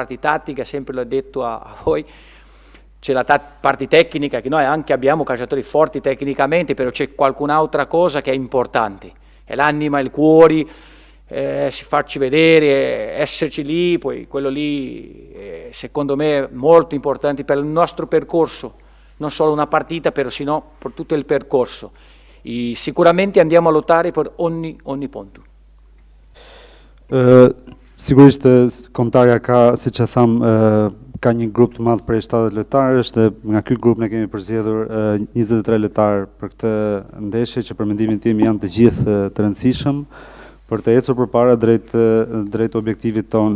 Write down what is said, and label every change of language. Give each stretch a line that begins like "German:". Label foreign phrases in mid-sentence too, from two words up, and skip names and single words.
Italian: C'è la parte tattica, sempre l'ho detto a voi, c'è la parte tecnica, che noi anche abbiamo calciatori forti tecnicamente, però c'è qualcun'altra cosa che è importante, è l'anima, il cuore, si farci vedere, esserci lì, poi quello lì secondo me è molto importante per il nostro percorso, non solo una partita, però sino per tutto il percorso. E sicuramente andiamo a lottare per ogni punto.
Albanian: Sigurisht kombëtarja ka, siç e tham, ka një grup të madh prej 70 lojtarësh dhe nga ky grup ne kemi përzgjedhur 23 lojtarë për këtë ndeshje që për mendimin tim janë të gjithë të rëndësishëm për të ecur përpara drejt objektivit ton.